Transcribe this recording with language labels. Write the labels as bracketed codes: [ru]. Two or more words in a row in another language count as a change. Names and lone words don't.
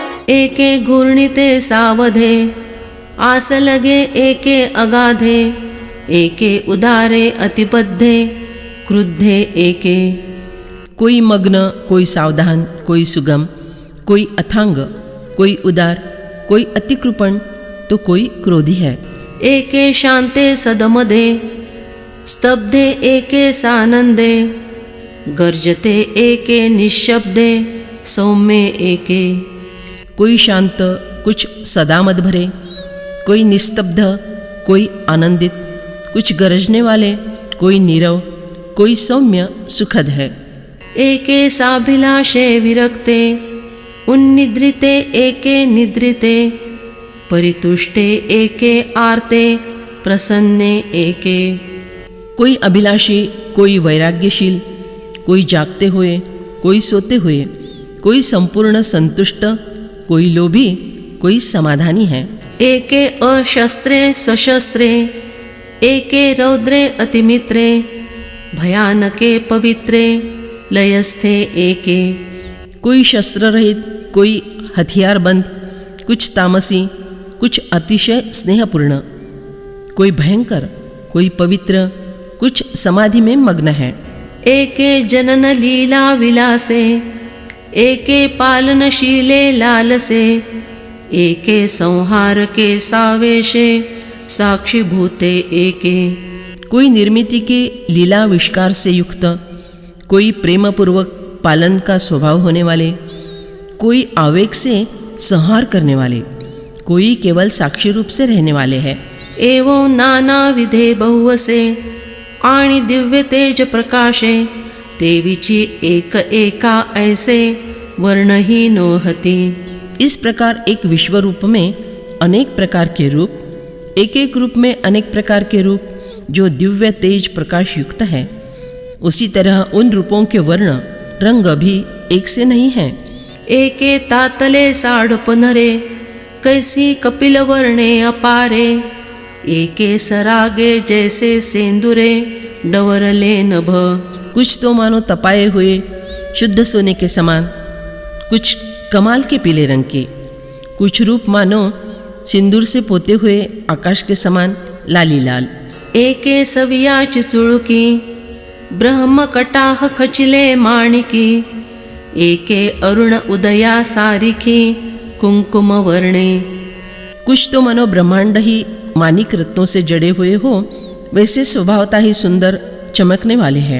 [mr] एके घूर्णिते सावधे, आस लगे एके अगाधे, एके उदारे अतिबद्धे, क्रुद्धे एके। [hi] कोई मग्न, कोई सावधान, कोई सुगम, कोई अथांग, कोई उदार, कोई अतिकृपण, तो कोई क्रोधी है। [mr] एके शांते सदमदे, स्तब्धे एके सानंदे, गर्जते एके निःशब्दे, सौम्ये एके। [hi] कोई शांत, कुछ सदामद भरे, कोई निस्तब्ध, कोई आनंदित, कुछ गरजने वाले, कोई नीरव, कोई सौम्य सुखद है। [mr] एके साभिलाषे विरक्ते, उन्निद्रिते एके निद्रिते, परितुष्टे एके आर्ते, प्रसन्ने एके। [hi] कोई अभिलाषी, कोई वैराग्यशील, कोई जागते हुए, कोई सोते हुए, कोई संपूर्ण संतुष्ट, कोई लोभी, कोई समाधानी है। [mr] एके अशस्त्रे सशस्त्रे, एके रौद्रे अतिमित्रे, भयानके पवित्रे, लयस्थे एके। [hi] कोई शस्त्र रहित, कोई हथियार बंद, कुछ तामसी, कुछ अतिशय स्नेहपूर्ण, कोई भयंकर, कोई पवित्र, कुछ समाधि में मग्न है। [mr] एके जनन लीला विलासे, एके पालनशीले लालसे, एके संहार के सावेशे, साक्षीभूते एके। [hi] कोई निर्मिति के लीला विष्कार से युक्त, कोई प्रेमपूर्वक पालन का स्वभाव होने वाले, कोई आवेग से संहार करने वाले, कोई केवल साक्षी रूप से रहने वाले हैं। [mr] एवं नाना विधे बहुवसे, आणि दिव्य तेज प्रकाशे, देवीची एक एका ऐसे, वर्ण ही नोहती। [hi] इस प्रकार एक विश्व रूप में अनेक प्रकार के रूप, एक एक रूप में अनेक प्रकार के रूप, जो दिव्य तेज प्रकाश युक्त है, उसी तरह उन रूपों के वर्ण रंग भी एक से नहीं हैं। [mr] एके तातले साढ़पनरे, कैसी कपिल वर्णे अपारे, एके सरागे जैसे सेंदुरे, डवरले नभ। [hi] कुछ तो मानो तपाए हुए शुद्ध सोने के समान, कुछ कमाल के पीले रंग के, कुछ रूप मानो सिंदूर से पोते हुए आकाश के समान लाली लाल। [mr] एके सविया चिचुळुकी, ब्रह्म कटाह खचिले माणिकी, एके अरुण उदया सारिखी, कुंकुम वर्णे। [hi] कुछ तो मानो ब्रह्मांड ही मानिक रत्नों से जड़े हुए हो, वैसे स्वभावता ही सुंदर चमकने वाले हैं।